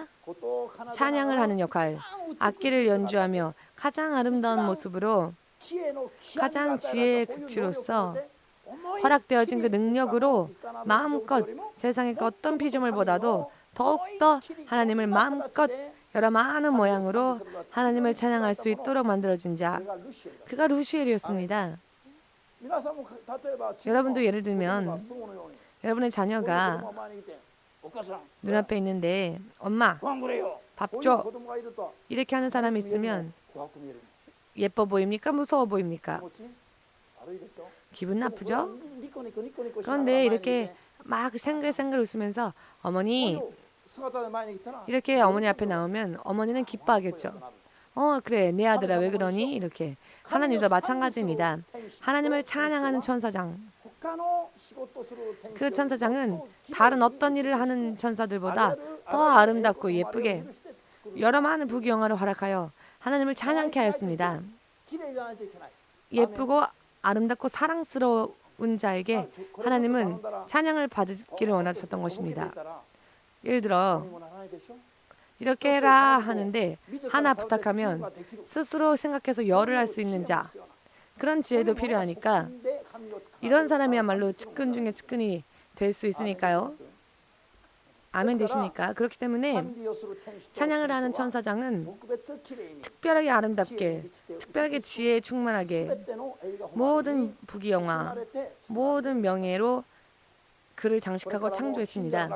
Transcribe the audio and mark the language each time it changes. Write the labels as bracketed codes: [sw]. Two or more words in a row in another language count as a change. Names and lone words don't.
[ko] 찬양을 하는 역할, 악기를 연주하며 가장 아름다운 모습으로 가장 지혜의 극치로서 허락되어진 그 능력으로 마음껏 세상의 어떤 피조물보다도 더욱더 하나님을 마음껏 여러 많은 모양으로 하나님을 찬양할 수 있도록 만들어진 자, 그가 루시엘이었습니다. 여러분도 예를 들면 여러분의 자녀가 [ja] お母さん [ko] 눈앞에 있는데 엄마 [ja] ご飯くれよ [ko] 밥 [ja] こういう [ko] 줘 [ja] 子供がいると [ko] 이렇게 하는 사람이 있으면 [ja] 怖く見える [ko] 예뻐 보입니까? 무서워 [ja] 気 [ko] 보입니까? [ja] 持ち悪いでしょ [ko] 기분 [ja] でもこれは [ko] 나쁘죠? [ja] ニコニコニコニコしながら [ko] 그런데 [ja] 前に [ko] 이렇게 [ja] 来て [ko] 막 생글생글 웃으면서 [ja] こうい [ko] 어머니 [ja] う姿で前に来たら [ko] 이렇게 어머니 앞에 나오면 어머니는 기뻐하겠죠. 그래 내 아들아 왜 그러니? 이렇게 하나님도 마찬가지입니다. 하나님을 찬양하는 천사장, [ja] 他の仕事する天使 [ko] 그 천사장은 [ja] よりも [ko] 다른 어떤 일을 하는 천사들보다 더 아름답고 예쁘게 여러 많은 부귀영화를 허락하여 하나님을 찬양케 하였습니다. [ja] 綺麗じゃないといけない [ko] 예쁘고 아름답고 사랑스러운 자에게 하나님은 찬양을 받기를 원하셨던 [ja] 向けて [ko] 것입니다. [ja] いたら [ko] 예를 [ja] どう [ko] 들어 [ja] にもならないでしょ [ko] 이렇게 해라 하는데 [ja] 自ら [ko] 하나 [ja] 頼って [ko] 부탁하면 [ja] 自分ができる [ko] 스스로 생각해서 열을 할 수 있는 자, 그런 지혜도 필요하니까 이런 사람이야말로 측근 중에 측근이 될 수 있으니까요. 아멘 되십니까? 그렇기 때문에 찬양을 하는 천사장은 특별하게 아름답게, 특별하게 지혜에 충만하게 모든 부귀영화, 모든 명예로 그를 장식하고 창조했습니다.